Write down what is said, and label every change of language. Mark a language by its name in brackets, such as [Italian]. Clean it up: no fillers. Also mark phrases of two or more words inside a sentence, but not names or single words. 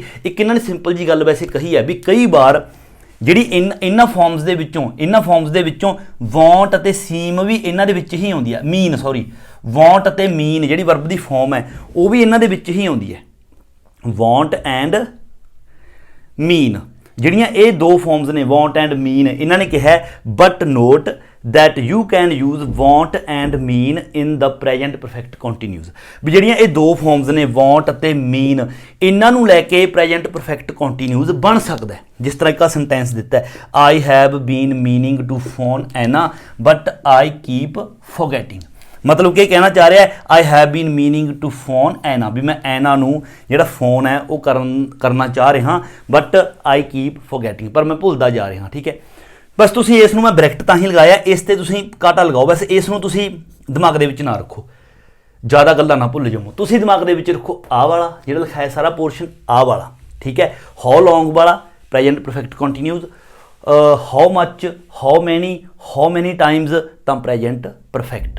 [Punjabi] ਇੱਕ ਇਹਨਾਂ ਨੇ ਸਿੰਪਲ ਜੀ ਗੱਲ ਵੈਸੇ ਕਹੀ ਹੈ ਵੀ ਕਈ ਵਾਰ ਜਿਹੜੀ ਇਹਨਾਂ ਫਾਰਮਸ ਦੇ ਵਿੱਚੋਂ ਵਾਂਟ ਅਤੇ ਸੀਮ ਵੀ ਇਹਨਾਂ ਦੇ ਵਿੱਚ ਹੀ ਆਉਂਦੀ ਹੈ, ਵਾਂਟ ਅਤੇ ਮੀਨ ਜਿਹੜੀ ਵਰਬ ਦੀ ਫਾਰਮ ਹੈ ਉਹ ਵੀ ਇਹਨਾਂ ਦੇ ਵਿੱਚ ਹੀ ਆਉਂਦੀ ਹੈ। [English] want and mean [Punjabi] ਜਿਹੜੀਆਂ ਇਹ ਦੋ ਫਾਰਮਸ ਨੇ, [English] want and mean, [Punjabi] ਇਹਨਾਂ ਨੇ ਕਿਹਾ [English] but note that you can use want and mean in the present perfect continuous, [Punjabi] ਵੀ ਜਿਹੜੀਆਂ ਇਹ ਦੋ ਫਾਰਮਸ ਨੇ want ਅਤੇ mean, ਇਹਨਾਂ ਨੂੰ ਲੈ ਕੇ [English] present perfect continuous [Punjabi] ਬਣ ਸਕਦਾ ਹੈ। ਜਿਸ ਤਰ੍ਹਾਂ ਇੱਕ ਸੈਂਟੈਂਸ ਦਿੱਤਾ ਹੈ, [English] I have been meaning to phone Anna but I keep forgetting, [Punjabi] ਮਤਲਬ ਕਿ ਕਹਿਣਾ ਚਾਹ ਰਿਹਾ ਹੈ [English] I have been meaning to phone Anna, [Punjabi] ਵੀ ਮੈਂ ਐਨਾ ਨੂੰ ਜਿਹੜਾ ਫੋਨ ਹੈ ਉਹ ਕਰਨਾ ਚਾਹ ਰਿਹਾ, ਬਟ [English] I keep forgetting, [Punjabi] ਪਰ ਮੈਂ ਭੁੱਲਦਾ ਜਾ ਰਿਹਾ। ਠੀਕ ਹੈ, ਬਸ ਤੁਸੀਂ ਇਸ ਨੂੰ ਮੈਂ ਬ੍ਰੈਕਟ ਤਾਂ ਹੀ ਲਗਾਇਆ, ਇਸ ਤੇ ਤੁਸੀਂ ਕਾਟਾ ਲਗਾਓ। ਬਸ ਇਸ ਨੂੰ ਤੁਸੀਂ ਦਿਮਾਗ ਦੇ ਵਿੱਚ ਨਾ ਰੱਖੋ, ਜ਼ਿਆਦਾ ਗੱਲਾਂ ਨਾ ਭੁੱਲ ਜਾਓ। ਤੁਸੀਂ ਦਿਮਾਗ ਦੇ ਵਿੱਚ ਰੱਖੋ ਆਹ ਵਾਲਾ ਜਿਹੜਾ ਲਿਖਾਇਆ ਸਾਰਾ ਪੋਰਸ਼ਨ, ਆਹ ਵਾਲਾ, ਠੀਕ ਹੈ, [English] how long [Punjabi] ਵਾਲਾ [English] present perfect continuous, how much, how many times [Punjabi] ਤਾਂ [English] present perfect.